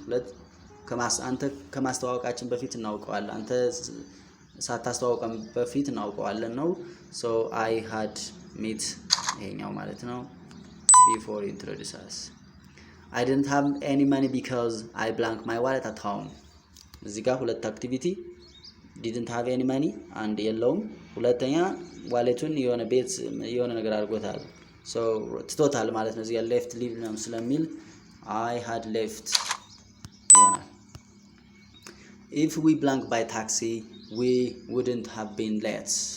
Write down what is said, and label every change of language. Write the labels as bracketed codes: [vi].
[am] ሁለት አንተ ከማስተዋወቃችን በፊት እናውቀዋለን፣ አንተ ሳታስተዋወቀን በፊት እናውቀዋለን ነው። [en] so I had met [am] ይሄኛው ማለት ነው [en] before you introduced us. I didn't have any money because I blanked my wallet at home. [am] እዚህ ጋር ሁለት አክቲቪቲ [en] didn't have any money [am] አንድ የለውም፣ ሁለተኛ ዋሌቱን የሆነ ቤት የሆነ ነገር አድርጎታል። so ትቶታል ማለት ነው። እዚህ ጋር left leave ነው ስለሚል I had left ይሆናል። [en] if we blank by taxi we wouldn't have been late.